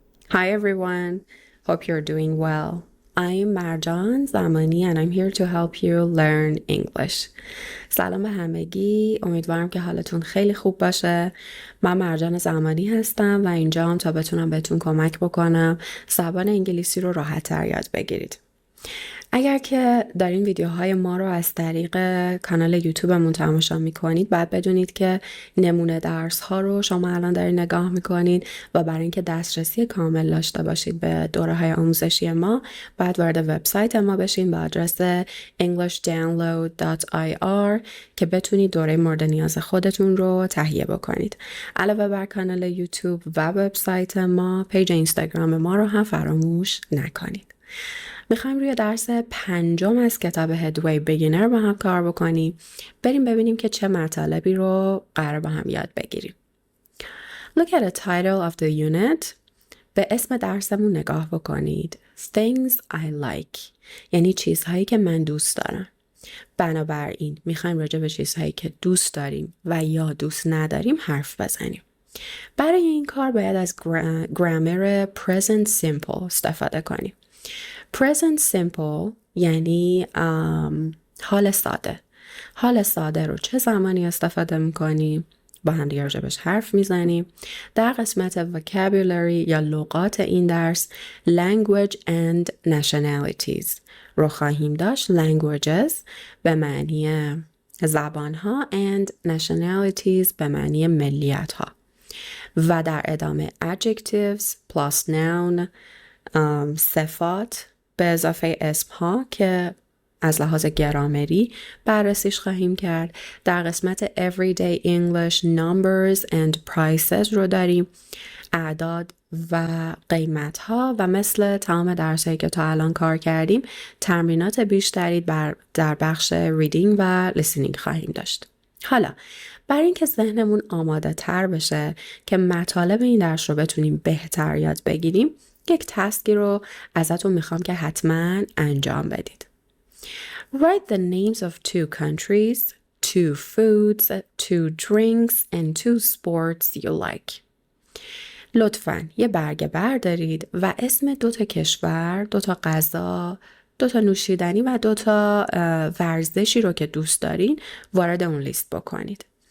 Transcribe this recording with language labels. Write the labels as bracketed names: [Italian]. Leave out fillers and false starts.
[English] Hi everyone, hope you're doing well. I'm Marjan Zamani and I'm here to help you learn English. [Persian] سلام به همگی، امیدوارم که حالتون خیلی خوب باشه. من مرجان زمانی هستم و اینجام تا بتونم بهتون کمک بکنم زبان انگلیسی رو راحت تر یاد بگیرید. اگر که دارین ویدیوهای ما رو از طریق کانال یوتیوبمون تماشا میکنید باید بدونید که نمونه درس ها رو شما الان دارین نگاه میکنید و برای اینکه دسترسی کامل داشته باشید به دوره های آموزشی ما باید وارد وبسایت ما بشین با آدرس englishdownload.ir که بتونید دوره مورد نیاز خودتون رو تهیه بکنید. علاوه بر کانال یوتیوب و وبسایت ما، پیج اینستاگرام ما رو هم فراموش نکنید. میخوایم روی درس 5 از کتاب Headway Beginner با هم کار بکنیم. بریم ببینیم که چه مطالبی رو قرار با هم یاد بگیریم. [English] Look at the title of the unit. [Persian] به اسم درسمون نگاه بکنید. [English] Things I like. [Persian] یعنی چیزهایی که من دوست دارم. بنابراین میخوایم راجع به چیزهایی که دوست داریم و یا دوست نداریم حرف بزنیم. برای این کار باید از گرامر present simple استفاده کنیم. Present simple یعنی حال ساده. حال ساده رو چه زمانی استفاده میکنیم؟ با هم دیگه راجبش حرف میزنیم. در قسمت vocabulary یا لغات این درس [English] language and nationalities [Persian] رو خواهیم داشت. languages به معنی زبان ها [English] and nationalities [Persian] به معنی ملیت ها. و در ادامه [English] adjectives plus noun [Persian] صفات به اضافه اسم ها که از لحاظ گرامری بررسیش خواهیم کرد. در قسمت [English] everyday English numbers and prices [Persian] رو داریم. اعداد و قیمت ها و مثل تمام درسایی که تا الان کار کردیم تمرینات بیشتری در بخش reading و listening خواهیم داشت. حالا برای اینکه ذهنمون آماده تر بشه که مطالب این درس رو بتونیم بهتر یاد بگیریم یک تسکی رو ازتون میخوام که حتما انجام بدید. [English] Write the names of 2 countries, 2 foods, 2 drinks and 2 sports you like. [Persian] لطفاً یه برگه بردارید و اسم 2 کشور، 2 غذا، 2 نوشیدنی و 2 ورزشی رو که دوست دارین وارد اون لیست بکنید.